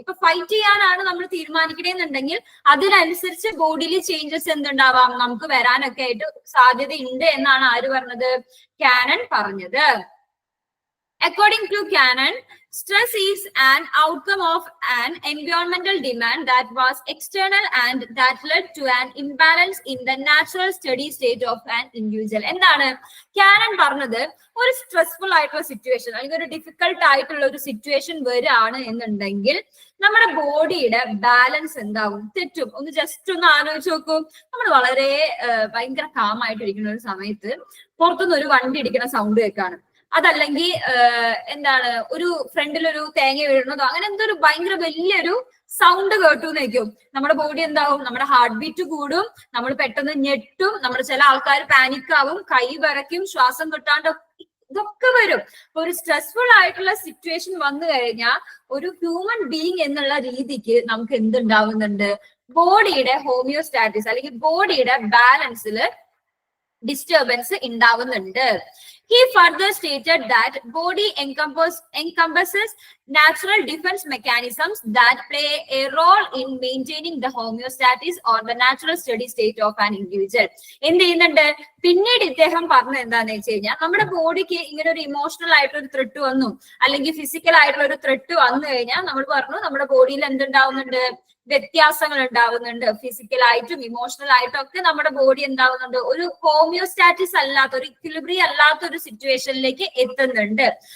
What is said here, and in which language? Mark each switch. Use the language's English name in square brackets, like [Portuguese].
[Malayalam] ഇപ്പൊ ഫൈറ്റ് ചെയ്യാനാണ് നമ്മൾ തീരുമാനിക്കണേന്നുണ്ടെങ്കിൽ അതിനനുസരിച്ച് ബോഡിയിൽ ചേഞ്ചസ് എന്തുണ്ടാവാം, നമുക്ക് വരാനൊക്കെ ആയിട്ട് സാധ്യതയുണ്ട് എന്നാണ് ആര് പറഞ്ഞത്, കാനൺ പറഞ്ഞത്. [English] According to Cannon, stress is an outcome of an environmental demand that was external and that led to an imbalance in the natural steady state of an individual. [Malayalam] എന്താണ് കാനൺ പറഞ്ഞത്, ഒരു സ്ട്രെസ്ഫുൾ ആയിട്ടുള്ള situation അല്ലെങ്കിൽ ഒരു difficult ആയിട്ടുള്ള ഒരു situation വരികയാണ് എന്നുണ്ടെങ്കിൽ നമ്മുടെ ബോഡിയുടെ ബാലൻസ് എന്താവും, തെറ്റും. ഒന്ന് ജസ്റ്റ് ഒന്ന് ആലോചിച്ച് നോക്കൂ. നമ്മൾ വളരെ ഭയങ്കര കാമായിട്ടിരിക്കുന്ന ഒരു സമയത്ത് പുറത്തുനിന്ന് ഒരു വണ്ടി ഇടിക്കുന്ന സൗണ്ട് കേൾക്കാണ്, അതല്ലെങ്കിൽ എന്താണ് ഒരു ഫ്രണ്ടിലൊരു തേങ്ങ വീഴുന്നതോ അങ്ങനെ എന്തൊരു ഭയങ്കര വലിയൊരു സൗണ്ട് കേട്ടു എന്നേക്കും, നമ്മുടെ ബോഡി എന്താവും, നമ്മുടെ ഹാർട്ട് ബീറ്റ് കൂടും, നമ്മൾ പെട്ടെന്ന് ഞെട്ടും, നമ്മുടെ ചില ആൾക്കാർ പാനിക് ആവും, കൈ വിറയ്ക്കും, ശ്വാസം കിട്ടാണ്ട് ഇതൊക്കെ വരും. അപ്പൊ ഒരു സ്ട്രെസ്ഫുൾ ആയിട്ടുള്ള സിറ്റുവേഷൻ വന്നു കഴിഞ്ഞാൽ ഒരു ഹ്യൂമൻ ബീയിങ് എന്നുള്ള രീതിക്ക് നമുക്ക് എന്തുണ്ടാവുന്നുണ്ട്, ബോഡിയുടെ ഹോമിയോസ്റ്റാറ്റിസ് അല്ലെങ്കിൽ ബോഡിയുടെ ബാലൻസിൽ ഡിസ്റ്റർബൻസ് ഉണ്ടാവുന്നുണ്ട്. [English] He further stated that body encompasses natural defense mechanisms that play a role in maintaining the homeostasis or the natural steady state of an individual. [Malayalam] എന്ത് ചെയ്യുന്നുണ്ട്? പിന്നീട് ഇദ്ദേഹം പറഞ്ഞത് എന്താണെന്ന് വെച്ച് കഴിഞ്ഞാൽ നമ്മുടെ ബോഡിക്ക് ഇങ്ങനെ ഒരു ഇമോഷണൽ ആയിട്ടുള്ള ഒരു ത്രെട്ട് വന്നു, അല്ലെങ്കിൽ ഫിസിക്കൽ ആയിട്ടുള്ള ഒരു ത്രെട്ട് വന്നു കഴിഞ്ഞാൽ നമ്മൾ പറഞ്ഞു നമ്മുടെ ബോഡിയിൽ എന്തുണ്ടാവുന്നുണ്ട്? വ്യത്യാസങ്ങൾ ഉണ്ടാവുന്നുണ്ട്. ഫിസിക്കലായിട്ടും ഇമോഷണൽ ആയിട്ടും ഒക്കെ നമ്മുടെ ബോഡി എന്താവുന്നുണ്ട്? ഒരു ഹോമിയോസ്റ്റാറ്റിസ് അല്ലാത്ത, ഒരു ഇക്വിലിബ്രിയം അല്ലാത്ത ഒരു സിറ്റുവേഷനിലേക്ക് എത്തുന്നുണ്ട്.